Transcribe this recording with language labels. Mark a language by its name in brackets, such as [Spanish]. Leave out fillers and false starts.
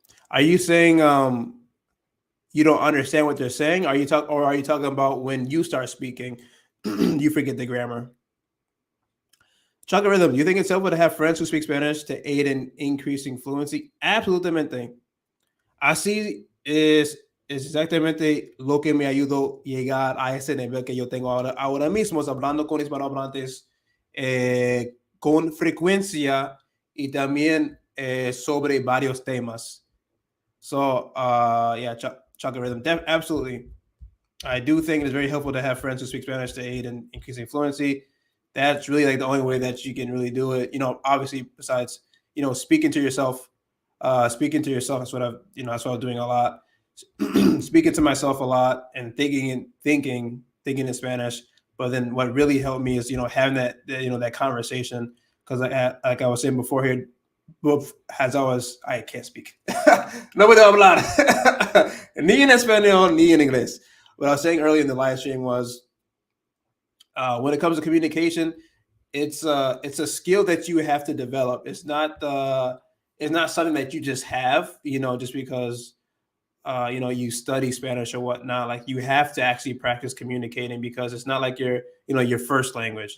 [English] Are you saying you don't understand what they're saying? Are you talking about when you start speaking, you forget the grammar? Chocolate Rhythm, do you think it's helpful to have friends who speak Spanish to aid in increasing fluency? [Spanish] Absolutamente. Así es exactamente lo que me ayudó a llegar a ese nivel que yo tengo ahora mismo, hablando con hispanohablantes con frecuencia y también sobre varios temas. [English] So, yeah, Chocolate Rhythm, absolutely. I do think it's very helpful to have friends who speak Spanish to aid in increasing fluency. That's really like the only way that you can really do it. Obviously, besides speaking to yourself. That's what that's what I'm doing a lot. Speaking to myself a lot and thinking in Spanish. But then what really helped me is having that conversation, because like I was saying before here, I can't speak. [Spanish] No puedo hablar ni en español ni en inglés. [English] What I was saying earlier in the live stream was, when it comes to communication, it's a skill that you have to develop. It's not something that you just have, just because you study Spanish or whatnot. Like, you have to actually practice communicating, because it's not like your first language.